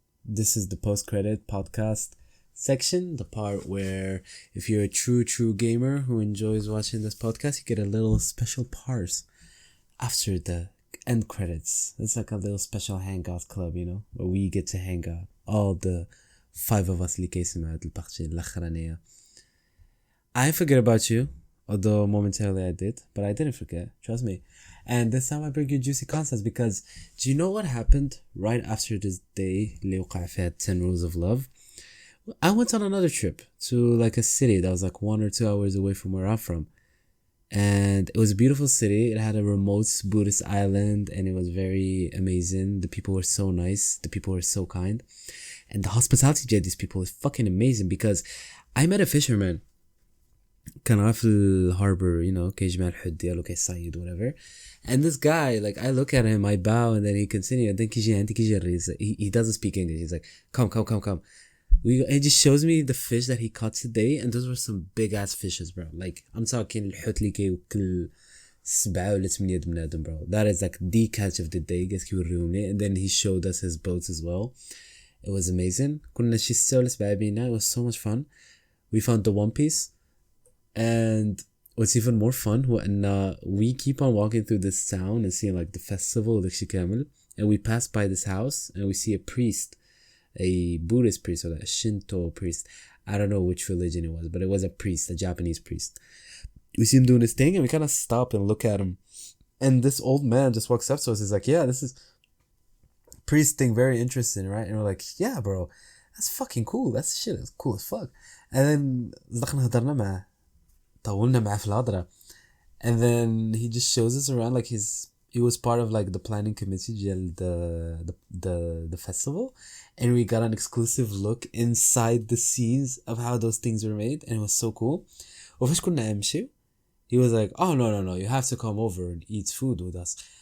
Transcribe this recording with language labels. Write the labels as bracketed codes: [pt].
[en] This is the post-credit podcast section, the part where if you're a true gamer who enjoys watching this podcast, you get a little special part after the end credits. It's like a little special hangout club, where we get to hang out. All the 5 of us [ar] اللي كيسمعوا هاد البارتي الأخرانية. [en] I forget about you, although momentarily I did, but I didn't forget, trust me. And this time I bring you juicy concepts because do you know what happened right after this day [ar] اللي وقع فيها [en] 10 rules of love? I went on another trip to like a city that was like 1 or 2 hours away from where I'm from. And it was a beautiful city. It had a remote Buddhist island and it was very amazing. The people were so nice. The people were so kind. And the hospitality of these people is fucking amazing because I met a fisherman. [ar] كان في الهاربر, كيجمع الحوت ديالو كيصيد whatever. [en] And this guy, like, I look at him, I bow, and then he continues. And then he doesn't speak English. He's like, come. He just shows me the fish that he caught today, and those were some big ass fishes, bro. Like, I'm talking [ar] الحوت اللي كيوكل 7 ولا 8 بنادم, bro. [en] That is like the catch of the day. And then he showed us his boats as well. It was amazing. [ar] كنا شي 6 ولا 7 بينا. [en] It was so much fun. We found the One Piece. And what's even more fun we keep on walking through this town and seeing like the festival and we pass by this house and we see a priest, a Buddhist priest or a Shinto priest. I don't know which religion it was, but it was a priest, a Japanese priest. We see him doing his thing and we kind of stop and look at him, and this old man just walks up to us. He's like, yeah, this is priest thing, very interesting, right? And we're like, yeah, bro, that's fucking cool. That's shit, that's cool as fuck. And then [ar] هضرنا معاه, طولنا معاه في الهضرة. [en] And then he just shows us around like he was part of like the planning committee ديال the festival, and we got an exclusive look inside the scenes of how those things were made, and it was so cool. [ar] وفاش كنا نمشي, [en] he was like, oh no, you have to come over and eat food with us.